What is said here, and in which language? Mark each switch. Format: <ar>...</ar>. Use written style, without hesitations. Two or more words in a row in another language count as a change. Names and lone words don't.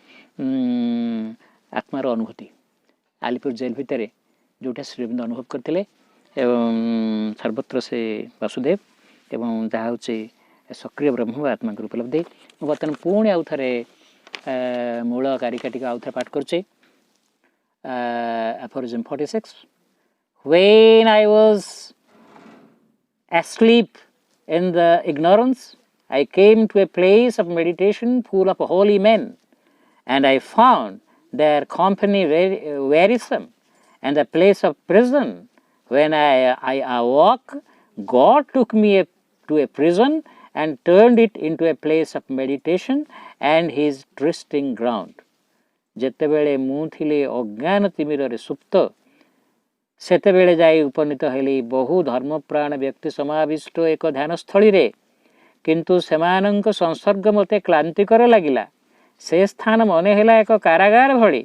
<or>ଆତ୍ମାର ଅନୁଭୂତି ଆଲିପୁର ଜେଲ୍ ଭିତରେ ଯେଉଁଟା ଶ୍ରୀଅରବିନ୍ଦ ଅନୁଭବ କରିଥିଲେ ଏବଂ ସର୍ବତ୍ର ସେ ବାସୁଦେବ ଏବଂ ଯାହା ହେଉଛି ସକ୍ରିୟ ବ୍ରହ୍ମ ଆତ୍ମାଙ୍କର ଉପଲବ୍ଧି ମୁଁ ବର୍ତ୍ତମାନ ପୁଣି ଆଉ ଥରେ ମୂଳ କାରିକାଟିକୁ ଆଉ ଥରେ ପାଠ କରୁଛି</or> <en>aphorism 46 when I was asleep in the ignorance I came to a place of meditation full of holy men and I found their company very wearisome and the place of prison when I awoke God took me to a prison and turned it into a place of meditation and his trysting ground</en> <or>ଯେତେବେଳେ ମୁଁ ଥିଲି ଅଜ୍ଞାନ ତିମିରରେ ସୁପ୍ତ ସେତେବେଳେ ଯାଇ ଉପନୀତ ହେଲି ବହୁ ଧର୍ମପ୍ରାଣ ବ୍ୟକ୍ତି ସମାବିଷ୍ଟ ଏକ ଧ୍ୟାନସ୍ଥଳୀରେ। କିନ୍ତୁ ସେମାନଙ୍କ ସଂସର୍ଗ ମୋତେ କ୍ଳାନ୍ତିକର ଲାଗିଲା। ସେ ସ୍ଥାନ ମନେ ହେଲା ଏକ କାରାଗାର ଭଳି।</or>